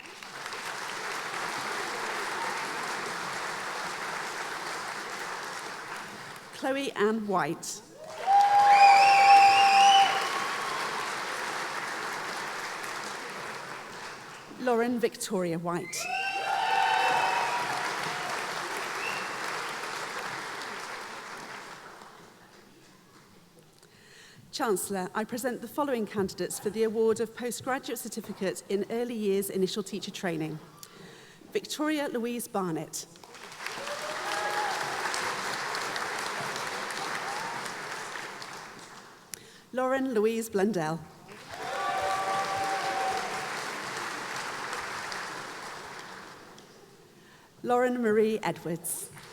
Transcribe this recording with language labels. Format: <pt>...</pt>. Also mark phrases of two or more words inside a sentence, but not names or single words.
<en>Chloe Ann White. Lauren Victoria White. Chancellor, I present the following candidates for the award of Postgraduate Certificate in Early Years Initial Teacher Training. Victoria Louise Barnett. Lauren Louise Blundell. Lauren Marie Edwards.</en>